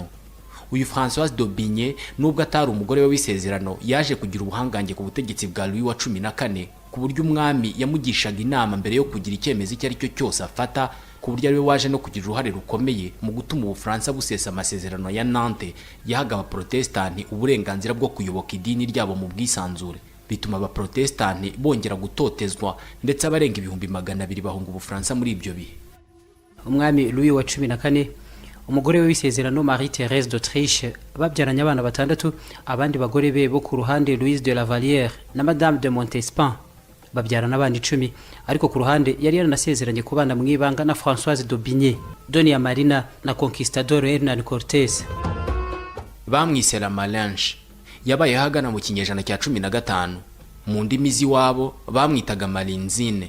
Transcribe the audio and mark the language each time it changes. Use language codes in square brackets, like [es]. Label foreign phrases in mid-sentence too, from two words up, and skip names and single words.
[rw] Uyu Françoise d'Aubigné nubwo atari umugore we w'isezerano yaje kugira ubuhangange ku butegetsi bwa Louis wa 14 ku buryo umwami yamugishaga inama mbere yo kugira icyemezo icyo ari cyo cyose afata, ku buryo ariwe waje no kugira uruhare rukomeye mu gutuma Ubufaransa busesa amasezerano ya Nantes yahaga abaprotestanti uburenganzira bwo kuyoboka idini ryabo mu bwisanzure, bituma abaprotestanti bongera gutotezwa ndetse abarenga 200,000 bahunga Ubufaransa muri ibyo bihe. Umwami Louis wa 14 umugore we w'isezerano Marie Thérèse d'Autriche babyaranye abana 6, abandi bagore be bo ku ruhande Louise de la Vallière na Madame de Montespan babyarana abandi 10, ariko ku ruhande yari yaranasezeranye kubana mwibanga na Françoise d'Aubigné, Donia Marina na Conquistador Hernán Cortés. Bamwise la Malinche. Yabaye hagana mu kinyejana cya 15. Mu ndimi z'iwabo bamwitaga Malinzine.